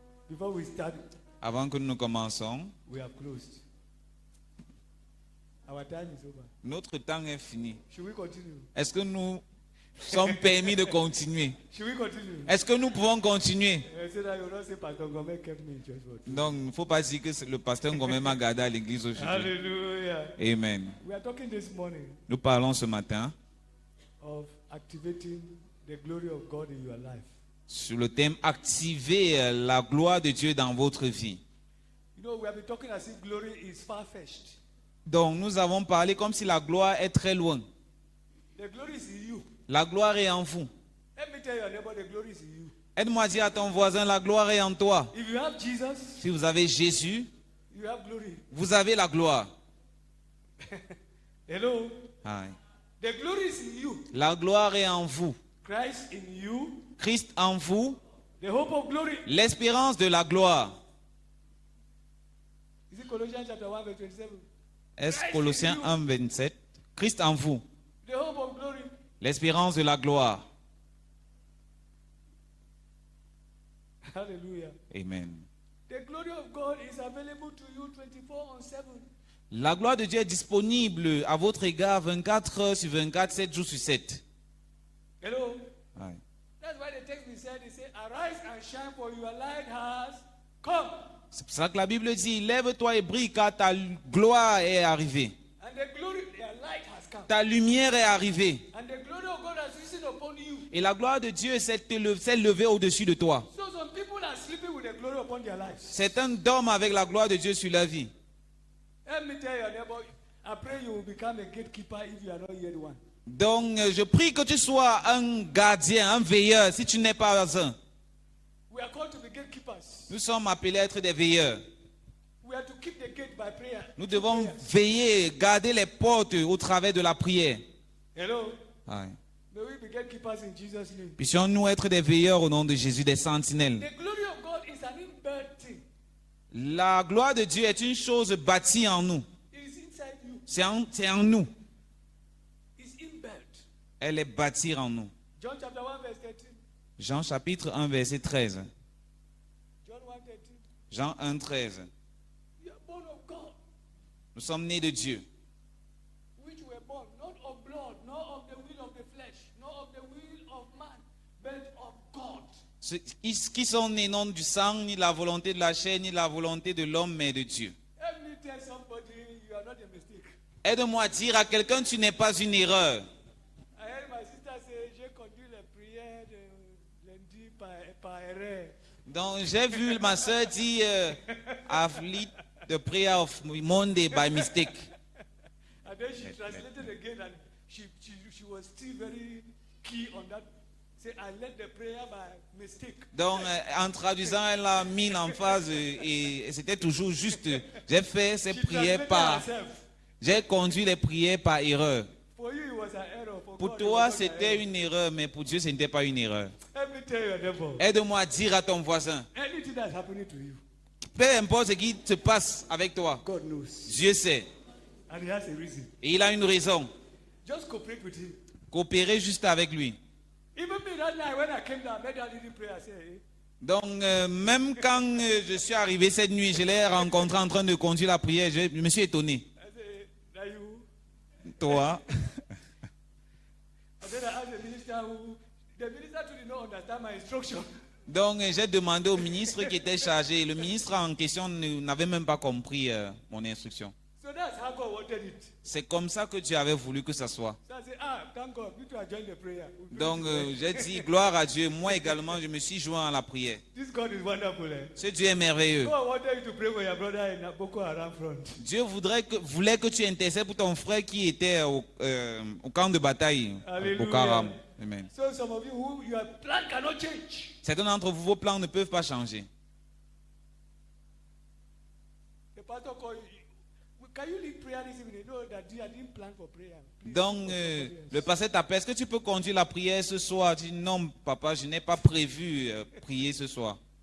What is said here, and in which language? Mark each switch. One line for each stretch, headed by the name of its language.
English: Before we start,
French: Avant que nous commençons,
English: we have closed. Our time is over.
French: notre temps est fini.
English: Should we continue?
French: Est-ce que nous sommes permis de continuer?
English: Should we continue?
French: Est-ce que nous pouvons continuer?
English: So that you will not say Pastor Gomez kept me in church for two.
French: Donc, il ne faut pas dire que le pasteur Ngomé m'a gardé à l'église aujourd'hui.
English: Hallelujah. Amen. We are talking this morning
French: Nous parlons ce matin
English: of activating the glory of God in your life.
French: sur le thème activer la gloire de Dieu dans votre vie.
English: You know, we have been talking as if glory is far-fetched.
French: Donc, nous avons parlé comme si la gloire est très loin.
English: The glory is in you.
French: La gloire est en vous.
English: Let me tell your neighbor, the glory is in you.
French: Aide-moi à dire à ton voisin, la gloire est en toi.
English: If you have Jesus,
French: Si vous avez Jésus,
English: you have glory.
French: vous avez la gloire.
English: Hello? Aye. The glory is in you.
French: La gloire est en vous.
English: Christ in you,
French: Christ en vous,
English: the hope of glory.
French: l'espérance de la gloire.
English: Is it Colossians chapter 1 verse 27?
French: Est-ce Colossiens 1, 27? Christ en vous,
English: The hope of glory.
French: l'espérance de la gloire.
English: Hallelujah. Amen. The glory of God is available to you 24/7.
French: La gloire de Dieu est disponible à votre égard 24 heures sur 24, 7 jours sur 7.
English: Hello? Aye. That's why the text we said, it said, arise and shine for your light has come.
French: C'est pour ça que la Bible dit, lève-toi et brille car ta gloire est arrivée.
English: And the glory, their light has come.
French: Ta lumière est arrivée.
English: And the glory of God has risen upon you.
French: Et la gloire de Dieu s'est levée au-dessus de toi.
English: So some people are sleeping with the glory upon their lives.
French: Certains dorment avec la gloire de Dieu sur leur vie.
English: Let me tell your neighbor, I pray you will become a gatekeeper if you are not yet one.
French: Donc, je prie que tu sois un gardien, un veilleur, si tu n'es pas un.
English: We are called to be gatekeepers.
French: Nous sommes appelés à être des veilleurs.
English: We are to keep the gate by prayer.
French: Nous devons veiller, garder les portes au travers de la prière.
English: Hello? Aye. May we be gatekeepers in Jesus' name.
French: Puissions-nous être des veilleurs au nom de Jésus, des sentinelles.
English: The glory of God is an inbuilt thing.
French: La gloire de Dieu est une chose bâtie en nous.
English: It is inside you.
French: C'est en nous.
English: It's inbuilt.
French: Elle est bâtie en nous.
English: John chapter 1 verse 13.
French: Jean chapitre 1, verset 13.
English: John 1:13.
French: Jean 1, 13.
English: You are born of God,
French: Nous sommes nés de Dieu.
English: which were born not of blood, nor of the will of the flesh, nor of the will of man, but of God.
French: Ceux qui sont nés non du sang, ni de la volonté de la chair, ni de la volonté de l'homme, mais de Dieu.
English: Let me tell somebody, you are not a mistake.
French: Aide-moi à dire à quelqu'un, tu n'es pas une erreur.
English: I heard my sister say,
French: j'ai conduit les prières de lundi par erreur. Donc, j'ai vu ma soeur dire,
English: I've lead the prayer of Monday by mistake. And then she translated again and she was still very key on that. Say, I led the prayer by mistake.
French: Donc, en traduisant, elle a mis l'emphase et c'était toujours juste. J'ai fait ces
English: She
French: prières
English: translated
French: par...
English: herself.
French: J'ai conduit les prières par erreur.
English: For you, it was an error. For
French: Pour
English: God, it
French: toi,
English: was not an
French: c'était
English: error.
French: une erreur, mais pour Dieu, ce n'était pas une erreur.
English: Let me tell you, neighbor.
French: Aide-moi à dire à ton voisin,
English: Anything that's happening to you,
French: peu importe ce qui se passe avec toi,
English: God knows.
French: Dieu sait.
English: And he has a reason.
French: Et il a une raison.
English: Just cooperate with him.
French: Coopérer juste avec lui.
English: Even me that night when I came down, made that little prayer, I said, hey,
French: Donc, même quand je suis arrivé cette nuit, je l'ai rencontré en train de conduire la prière, je me suis étonné.
English: I said, that you?
French: Toi,
English: And then I asked the minister too did not understand my instruction.
French: donc j'ai demandé au ministre qui était chargé. Le ministre en question n'avait même pas compris mon instruction.
English: So that's how God wanted it.
French: C'est comme ça que Dieu avait voulu que ça soit.
English: So I said, thank God, you two are joining the prayer. We'll pray
French: Donc,
English: together.
French: j'ai dit, gloire à Dieu. Moi également, je me suis joint à la prière.
English: This God is wonderful. Eh?
French: Ce Dieu est merveilleux.
English: God wanted you to pray for your brother in Boko Haram front.
French: Dieu voulait que tu intercèdes pour ton frère qui était au camp de bataille. Alléluia. Au Karam. Amen.
English: So some of you who your plan cannot change.
French: Certains d'entre vous, vos plans ne peuvent pas changer.
English: The pastor called you. Can you lead prayer this evening? No, that I didn't plan for prayer. Please,
French: Donc,
English: for somebody else.
French: le pasteur t'appelle. Est-ce que tu peux conduire la prière ce soir? Tu dis, non, papa, je n'ai pas prévu prier ce soir.